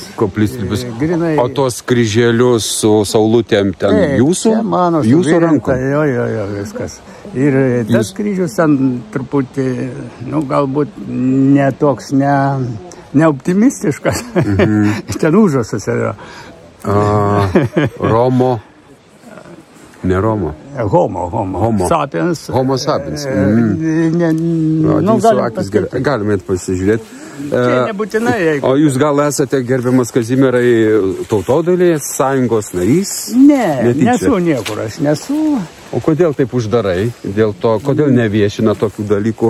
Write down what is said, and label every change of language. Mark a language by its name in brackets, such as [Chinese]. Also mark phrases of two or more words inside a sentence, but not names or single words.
[Lithuanian] O tos kryželius su saulutėm ten jūsų? Čia mano, jūsų rankų? Jo, viskas. Ir tas kryžius ten truputį, galbūt netoks, neoptimistiškas. Ten užrašas yra. Romo. Ne Romo. [Latin] Homo sapiens. Homo sapiens. [Lithuanian] Galime pasižiūrėti. Čia nebūtinai. O jūs gal esate, gerbiamas Kazimierai, Tautodailės sąjungos narys? Ne, nesu niekur, aš nesu. O kodėl taip uždarai? Dėl to, kodėl neviešina tokių dalykų?